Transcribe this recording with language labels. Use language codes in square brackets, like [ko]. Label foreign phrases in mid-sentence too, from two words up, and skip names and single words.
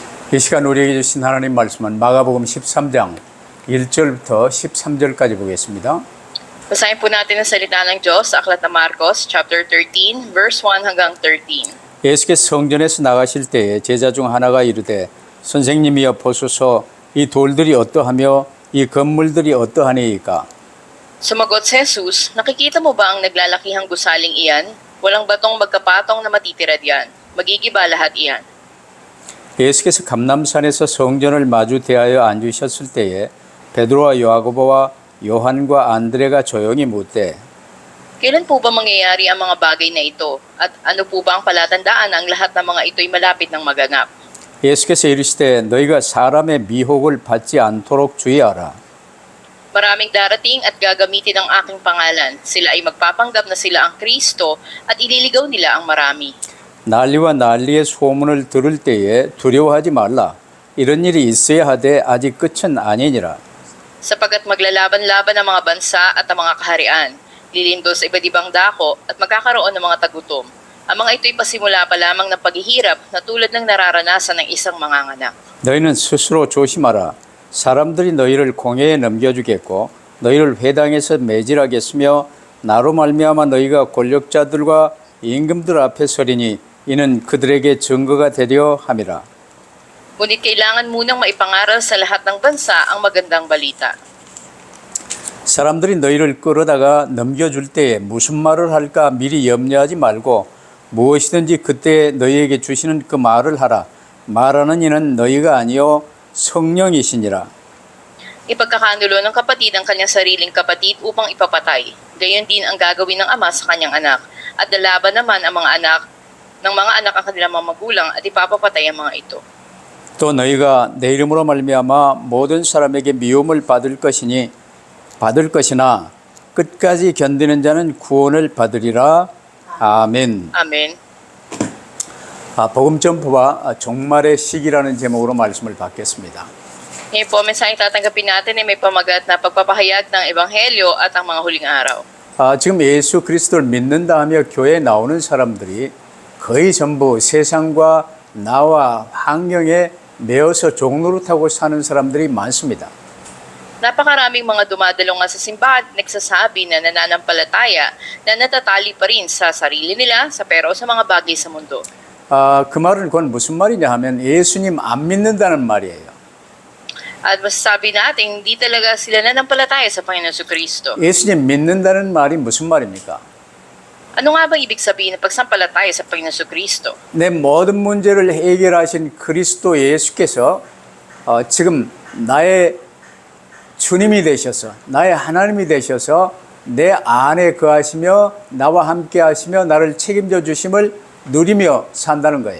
[ko] 이 시간 우리에게 주신 하나님 말씀은 마가복음 13장 1절부터 13절까지 보겠습니다. [tl] Basahin po natin ang salita ng Diyos sa Aklat ng Marcos, chapter 13, verse 1 hanggang 13. [ko] 예수께서 성전에서 나가실 때에 제자 중 하나가 이르되 선생님이여 보소서 이 돌들이 어떠하며 이 건물들이 어떠하니이까. [tl] Sumagot si Jesus, nakikita mo ba ang naglalakihang gusaling iyan? Walang batong magkapatong na matitira diyan. Magigiba lahat iyan. [ko] 예수께서 감람산에서 성전을 마주 대하여 앉으셨을 때에 베드로와 야고보와 요한과 안드레가 조용히 묻되 [tl] Kailan po ba mangyayari ang mga bagay na ito? At ano po ba ang palatandaan na ang lahat ng mga ito'y malapit ng maganap? [ko] 예수께서 이르시되 너희가 사람의 미혹을 받지 않도록 주의하라. [tl] Maraming darating at gagamitin ang aking pangalan. Sila ay magpapanggap na sila ang Kristo at ililigaw nila ang marami. [ko] 난리와 난리의 소문을 들을 때에 두려워하지 말라. 이런 일이 있어야 하되 아직 끝은 아니니라. [tl] Sapagkat maglalaban-laban ang mga bansa at ang mga kaharian, lilindol sa iba't ibang dako at magkakaroon ng mga tagutom. Ang mga ito'y pasimula pa lamang ng paghihirap na tulad ng nararanasan ng isang manganganak. [ko] 너희는 스스로 조심하라. 사람들이 너희를 공회에 넘겨주겠고 너희를 회당에서 매질하겠으며 나로 말미암아 너희가 권력자들과 임금들 앞에 서리니 이는 그들에게 증거가 되려 함이라. [tl] Ngunit kailangan munang maipangaral sa lahat ng bansa ang magandang balita. [ko] 사람들이 너희를 끌어다가 넘겨줄 때에 무슨 말을 할까 미리 염려하지 말고 무엇이든지 그때 너희에게 주시는 그 말을 하라. 말하는 이는 너희가 아니요 성령이시니라. [tl] Ipagkakanulo ng kapatid ang kanyang sariling kapatid upang ipapatay. Gayon din ang gagawin ng ama sa kanyang anak. At lalaban naman ang mga anak ng mga anak ang kanilang mga magulang at ipapapatay ang mga ito. [ko] 또 너희가 내 이름으로 말미암아 모든 사람에게 미움을 받을 것이나 끝까지 견디는 자는 구원을 받으리라. 아멘. [tl] Amen. [ko] 복음 전포와 종말의 시기라는 제목으로 말씀을 받겠습니다. [tl] Ngayon po, mensaheng tatanggapin natin ay may pamagat na pagpapahayag ng Ebanghelyo at ang mga huling araw. [ko] 지금 예수 그리스도를 믿는다 하며 교회에 나오는 사람들이 거의 전부 세상과 나와 환경에 매어서 종노릇하고 사는 사람들이 많습니다. [tl] Napakaraming mga dumadalo nga sa simbahan at nagsasabi na nananampalataya na natatali pa rin sa sarili nila, sa pero sa mga bagay sa mundo. [ko] 그 말은 그건 무슨 말이냐 하면 예수님 안 믿는다는 말이에요. [tl] At masasabi natin, hindi talaga sila nananampalataya sa Panginoon Kristo. [ko] 예수님 믿는다는 말이 무슨 말입니까? [tl] Ano nga bang ibig sabihin ng pagsampalataya sa Panginoon Kristo? [ko] 내 모든 문제를 해결하신 그리스도 예수께서 지금 나의 주님이 되셔서 나의 하나님이 되셔서 내 안에 거하시며 나와 함께 하시며 나를 책임져 주심을 누리며 산다는 거예요.